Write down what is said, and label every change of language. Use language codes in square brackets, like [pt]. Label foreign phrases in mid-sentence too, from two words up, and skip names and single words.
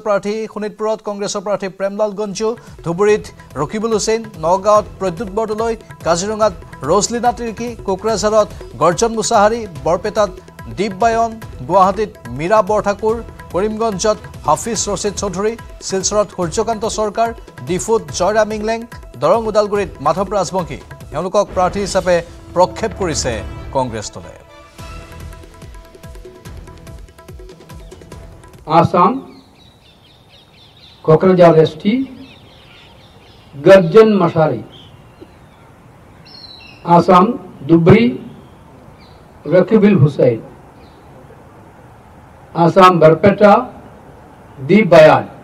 [as] প্ৰাৰ্থী শোণিতপুৰত কংগ্ৰেছৰ প্ৰাৰ্থী প্ৰেমলাল গঞ্জু ধুবুৰীত ৰকিবুল হুছেইন নগাঁৱত প্ৰদ্যুৎ বৰদলৈ কাজিৰঙাত ৰজলিনা তিৰ্কী কোকৰাঝাৰত গৰ্জন মুছাহাৰী বৰপেটাত দীপ বায়ন গুৱাহাটীত মীৰা বৰঠাকুৰ কৰিমগঞ্জত হাফিজ ৰছিদ চৌধুৰী শিলচৰত সূৰ্যকান্ত চৰকাৰ ডিফুত জয়ৰাম ইংলেং দৰং ওদালগুৰিত মাধৱ ৰাজবংশী এওঁলোকক প্ৰাৰ্থী হিচাপে প্ৰক্ষেপ কৰিছে কংগ্ৰেছ দলে आसाम कोकराझार एसटी गर्जन मशारी आसाम दुबरी रकीबुल हुसैन आसाम बरपेटा दीप बयान